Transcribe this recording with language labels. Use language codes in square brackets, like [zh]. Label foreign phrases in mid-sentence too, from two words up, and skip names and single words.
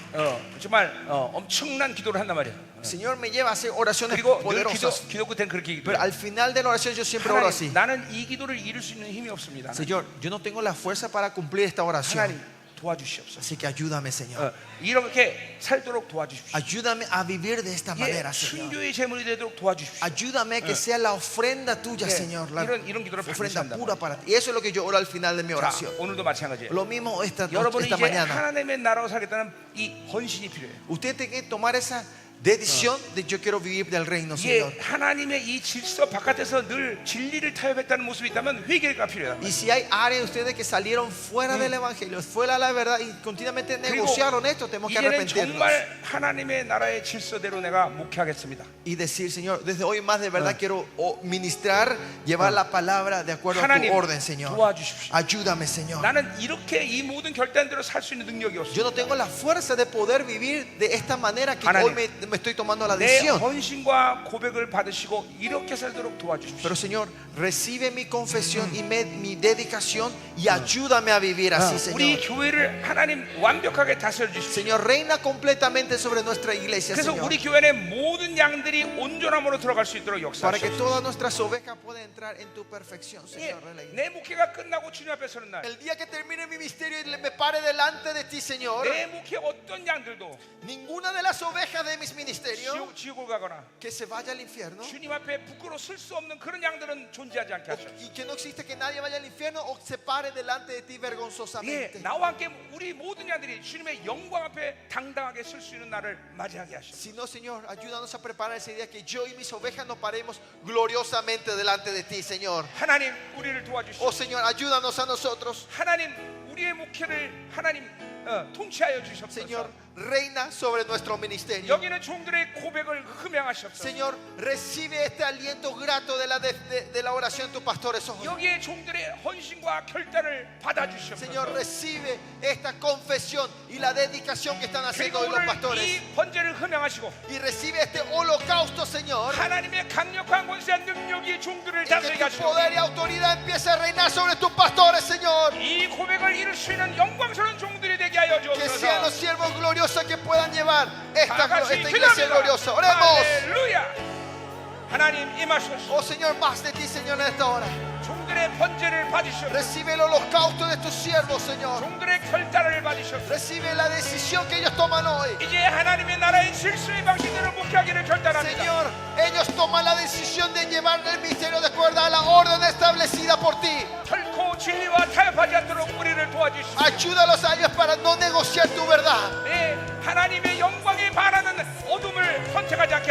[ko] 정말 엄청난 기도를 한단 말이에요. [es] el Señor me lleva a hacer oraciones [ko] 그리고 늘 [es] poderosas. [ko] 기도 끝에는 그렇게 [es] Pero [ko] 기도해요. [es] al final de la oración yo siempre oro así. [ko] 하나님, 나는 이 기도를 이룰 수 있는 힘이 없습니다. [es] Señor, yo no tengo la fuerza para cumplir esta oración. [ko] 하나님 도와주시옵소서. [es] Así que ayúdame, Señor. [ko] 이렇게 살도록 도와주십시오. [es] Ayúdame a vivir de esta [ko] 예, [es] manera, Señor. [ko] 순교의 제물이 되도록 도와주십시오. [es] Ayúdame a que sea la ofrenda tuya, [ko] 예, [es] Señor. La [ko] 이런 기도를 [es] ofrenda [ko] 반드시 [es] pura [ko] 한단 [es] para ti. Y eso es lo que yo oro al final de mi [ko] 자, [es] oración. [ko] 오늘도 마찬가지예요. [es] Lo mismo esta [ko] 여러분이 이제 [es] mañana. [ko] 하나님의 나라로 살겠다는 이 헌신이 필요해요. [es] Usted tiene que tomar esa decisión de yo quiero vivir del reino, Señor. [ko] 예, 하나님의 이 질서 바깥에서 늘 진리를 타협했다는 모습이 있다면 회개가 필요해요. [es] Y si hay áreas de ustedes que salieron fuera del evangelio, fuera de la verdad y continuamente [ko] 그리고 [es] negociaron esto, tenemos que [ko] 이제는 [es] arrepentirnos [ko] 정말 하나님의 나라의 질서대로 내가 목회하겠습니다. [es] y decir, Señor, desde hoy más de verdad quiero ministrar, llevar la palabra de acuerdo a tu [ko] 하나님 [es] orden, Señor. [ko] 도와주십시오. [es] Ayúdame, Señor. [ko] 나는 이렇게 이 모든 결단대로 살 수 있는 능력이 [es] Yo [ko] 없습니다. [es] no tengo la fuerza de poder vivir de esta manera que [ko] 하나님, [es] hoy me estoy tomando la [ko] 내 [es] decisión. [ko] 헌신과 고백을 받으시고 이렇게 살도록 도와주십시오. [es] Pero Señor, recibe mi confesión y mi dedicación y ayúdame a vivir así, [ko] 우리 [es] Señor. [ko] 교회를 하나님 완벽하게 다스려 주십시오. [es] Señor, reina completamente sobre nuestra iglesia, [ko] 그래서 [es] Señor. [ko] 우리 교회 내 모든 양들이 온전함으로 들어갈 수 있도록 [es] Para que [ko] 역사하시옵소서. [es] todas nuestras ovejas puedan entrar en tu perfección, [ko] 예, [es] Señor. de la iglesia. [ko] 내 목회가 끝나고 주님 앞에 서는 날, [es] El día que termine mi misterio y me pare delante de ti, Señor, [ko] 내 목회 어떤 양들도 [es] ninguna de las ovejas de mis ministerios [ko] 지옥을 가거나 [es] que se vaya al infierno [ko] 주님 앞에 부끄러워 쓸 수 없는 그런 양들은 존재하지 않게 하소서. [es] y que no existe que nadie vaya al infierno o se pare delante de ti [ko] 예, [es] vergonzosamente. [ko] 나와 함께 우리 모든 양들이 주님의 영광 앞에 당당하게 설 수 있는 날을 맞이하게 하시옵소서. [es] Si no, Señor, ayúdanos a preparar ese día que yo y mis ovejas nos paremos gloriosamente delante de ti, Señor. [ko] 하나님 우리를 도와주시옵소서. [es] Oh, Señor, ayúdanos a nosotros. [ko] 하나님 우리의 목회를 하나님 통치하여 주시옵소서. [es] Señor, reina sobre nuestro ministerio. [ko] 여기는 종들의 고백을 흠양하시옵소서. [es] Señor, recibe este aliento grato de la oración de tus pastores ojos. [ko] 여기에 종들의 헌신과 결단을 받아주시옵소서. [es] Señor, recibe esta confesión y la dedicación que están haciendo [ko] 그리고 [es] hoy los [ko] 오늘 [es] pastores. [ko] 이 번제를 흠양하시고 [es] Y recibe este holocausto, Señor. [ko] 하나님의 강력한 권세한 능력이 종들을 [es] Y que [ko] 다스리게 [es] tu [ko] 하시고 [es] poder y autoridad empiece a reinar sobre tus pastores, Señor. [ko] 이 고백을 이룰 수 있는 영광스러운 종들이 되게 하여 [es] Que sean los [ko] 주옵소서. [es] siervos gloriosos que puedan llevar esta [ko] 다 같이 [es] iglesia gloriosa. Oremos. [ko] 할렐루야. 하나님 임하소서. [es] Oh Señor, más de ti, Señor, en esta hora. [ko] 종들의 번제를 받으시옵소서. [es] Recibe el holocausto de tus siervos, Señor. [ko] 종들의 결단을 받으시옵소서. [es] Recibe la decisión que ellos toman hoy. [ko] 이제 하나님의 나라의 질서의 방식대로 목회하기를 결단합니다. [es] Señor, ellos toman la decisión de llevar el misterio de acuerdo a la orden establecida por ti. [ko] 결코 진리와 타협하지 않도록 우리를 도와주시옵소서. [es] Ayúdalos a ellos para no negociar tu verdad. [ko] 네, 하나님의 영광에 반하는 어둠을 선택하지 않게